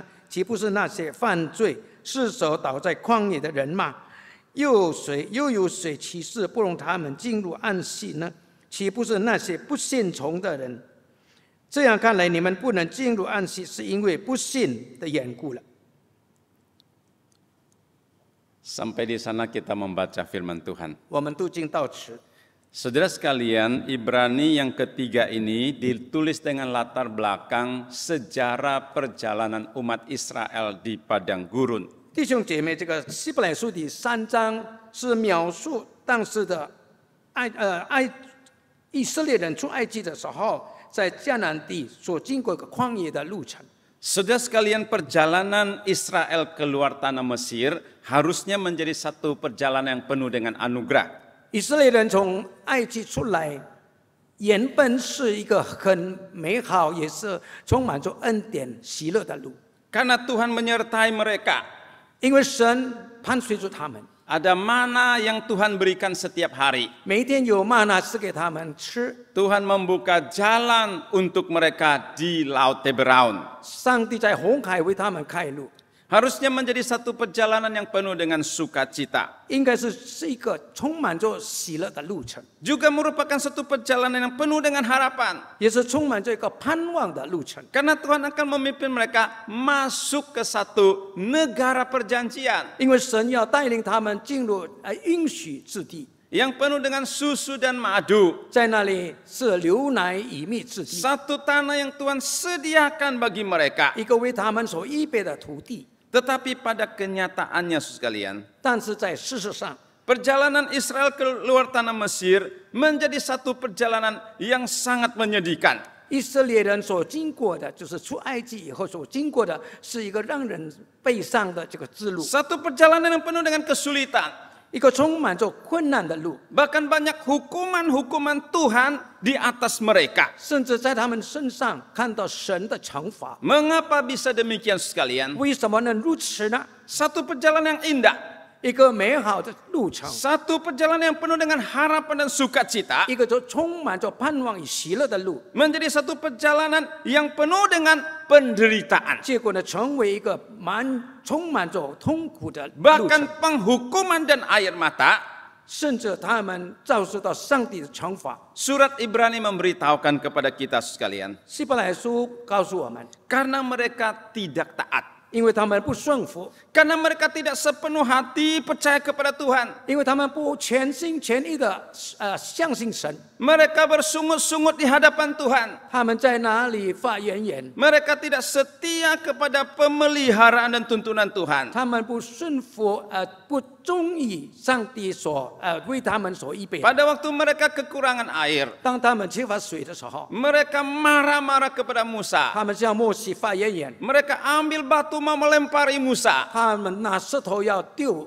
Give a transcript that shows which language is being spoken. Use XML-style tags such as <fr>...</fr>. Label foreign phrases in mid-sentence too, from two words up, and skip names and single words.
<zh>岂不是那些犯罪、失手倒在旷野的人吗？又有谁起誓不容他们进入安息呢？岂不是那些不信从的人？这样看来，你们不能进入安息，是因为不信的缘故了。”</zh> <id>Sampai di sana kita membaca firman Tuhan.</id> <zh>我们读经到此。</zh> <id>Saudara sekalian, Ibrani yang ketiga ini ditulis dengan latar belakang sejarah perjalanan umat Israel di padang gurun.</id> <zh>弟兄姐妹，这个希伯来书第3章是描述当时的以色列人出埃及的时候，在迦南地所经过一个旷野的路程。</zh> <id>Saudara sekalian, perjalanan Israel keluar tanah Mesir harusnya menjadi satu perjalanan yang penuh dengan anugerah.</id> <zh>以色列人从埃及出来，原本是一个很美好，也是充满着恩典、喜乐的路。</zh> <id>Karena Tuhan menyertai mereka.</id> <zh>因为神伴随着他们，</zh> <id>Ada mana yang Tuhan berikan setiap hari.</id> <zh>每天有玛纳赐给他们吃。</zh> <id>Tuhan membuka jalan untuk mereka di Laut Teberaun.</id> <zh>上帝在红海为他们开路，</zh> <id>Harusnya menjadi satu perjalanan yang penuh dengan sukacita.</id> <zh>应该是一个充满着喜乐的路程，</zh> <id>Juga merupakan satu perjalanan yang penuh dengan harapan.</id> <zh>也是充满着一个盼望的路程。</zh> <id>Karena Tuhan akan memimpin mereka masuk ke satu negara perjanjian.</id> <zh>因为神要带领他们进入应许之地，</zh> <id>Yang penuh dengan susu dan madu.</id> <zh>在那里是流奶与蜜之地，</zh> <id>Satu tanah yang Tuhan sediakan bagi mereka.</id> <zh>一个为他们所预备的土地。</zh> <id>Tetapi pada kenyataannya, saudara sekalian,</id> <zh>但是在事实上，</zh> <id>perjalanan Israel keluar tanah Mesir menjadi satu perjalanan yang sangat menyedihkan.</id> <zh>以色列人所经过的，就是出埃及以后所经过的，是一个让人悲伤的这个之路，</zh> <id>Satu perjalanan yang penuh dengan kesulitan.</id> <zh>一个充满着困难的路，</zh> <id>Bahkan banyak hukuman-hukuman Tuhan di atas mereka.</id> <zh>甚至在他们身上看到神的惩罚。</zh> <id>Mengapa bisa demikian, sekalian?</id> <zh>为什么能如此呢？</zh> <id>Satu perjalanan yang indah.</id> <zh>一个美好的路程，</zh> <id>Satu perjalanan yang penuh dengan harapan dan sukacita.</id> <zh>一个就充满着盼望与喜乐的路，</zh> <id>Menjadi satu perjalanan yang penuh dengan penderitaan.</id> <zh>结果呢，成为一个充满着痛苦的路程，</zh> <id>Bahkan penghukuman dan air mata.</id> <zh>甚至他们遭受到上帝的惩罚。</zh> <id>Surat Ibrani memberitahukan kepada kita sekalian.</id> <zh>希伯来书告诉我们，</zh> <id>Karena mereka tidak taat.</id> <zh>因为他们不顺服，</zh> <id>Karena mereka tidak sepenuh hati percaya kepada Tuhan.</id> <zh>因为他们不全心全意的相信神，</zh> <id>Mereka bersungut-sungut di hadapan Tuhan.</id> <zh>他们在哪里发怨言？</zh> <id>Mereka tidak setia kepada pemeliharaan dan tuntunan Tuhan.</id> <zh>他们不顺服，不忠于上帝所为他们所预备。</zh> <id>Pada waktu mereka kekurangan air,</id> <zh>当他们缺乏水的时候，</zh> <id>mereka marah-marah kepada Musa.</id> <zh>他们向摩西发怨言，</zh> <id>Mereka ambil batu mau melempari Musa.</id> <zh>他们拿石头要丢。</zh>